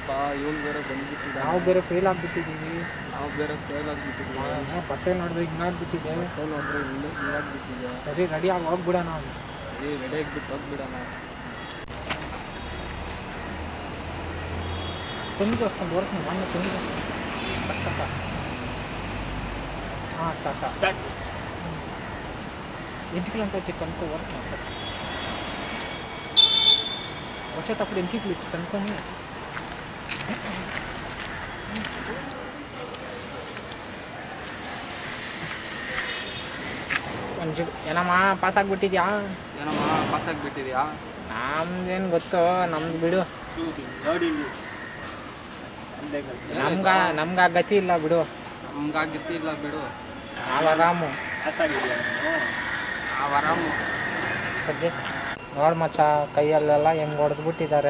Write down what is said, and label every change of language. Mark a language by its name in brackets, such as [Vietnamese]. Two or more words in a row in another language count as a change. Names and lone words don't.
[Kannada] ಇವನು ಬೇರೆ ಬಂದ್ಬಿಟ್ಟಿದ್ದ. ನಾವು ಬೇರೆ ಫೇಲ್ ಆಗಿಬಿಟ್ಟಿದ್ದೀವಿ. ಬಟ್ಟೆ ನೋಡಿದ್ರೆ ಹಿಂಗಾಗ್ಬಿಟ್ಟಿದೆ. ನೋಡಿದ್ರೆ ಹಿಂಗಾಗ್ಬಿಟ್ಟಿದೆ. ಸರಿ ರೆಡಿಯಾಗಿ ಹೋಗ್ಬಿಡೋಣ. ಸರಿ ರೆಡಿಯಾಗಿ ಬಿಟ್ಟು ಹೋಗ್ಬಿಡೋಣ. [Telugu] తొమ్మిది వస్తుంది వరకు మొన్న 9 వస్తుంది. ఇంటికి అంతా వచ్చి కనుక్కో వరకు వచ్చేటప్పుడు ఇంటికి వచ్చి కనుక్కొని కొంచెం [Kannada] ಏನಮ್ಮ ಪಾಸ್ ಆಗಿಬಿಟ್ಟಿದ್ಯಾ? ನಮ್ದೇನು ಗೊತ್ತು, ನಮ್ದು ಬಿಡು. ನಮ್ಗೆ ಗತಿ ಇಲ್ಲ ಬಿಡು. ಆರಾಮು ನೋಡು ಮಚ್ಚ, ಕೈಯಲ್ಲೆಲ್ಲ ಹೆಂಗೆ ಹೊಡೆದ್ಬಿಟ್ಟಿದ್ದಾರೆ.